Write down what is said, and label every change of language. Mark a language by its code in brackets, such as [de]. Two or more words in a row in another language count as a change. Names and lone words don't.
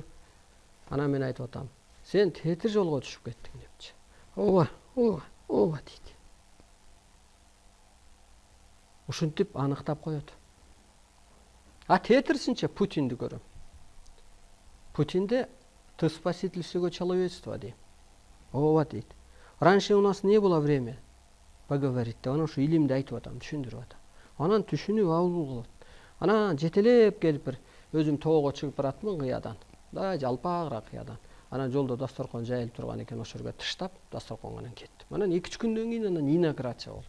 [ky] Анан мен айтып атам, сен тетир жолго түшүп кеттиң депчи. Ооба дейт. Ушинтип аныктап коет. Тетирсинче Путинди көрөм. [ru] Путинде ты спаситель всего человечества дейм. [ky] Ооба дейт. [ru] Раньше у нас не было время поговорить. [ky] Анан ушу илимди айтып атам, түшүндүрүп атам. Анан түшүнүп алуу кылат. Анан жетелеп келип бир өзүм тоого чыгып баратмын кыядан. Да жалпагыраак кыядан. Анан жолдо дасторкон жайылып турган экен, ошол жерге тыштап, дасторконго кеттим. Анан 2-3 күндөн кийин анан инаугурация болду.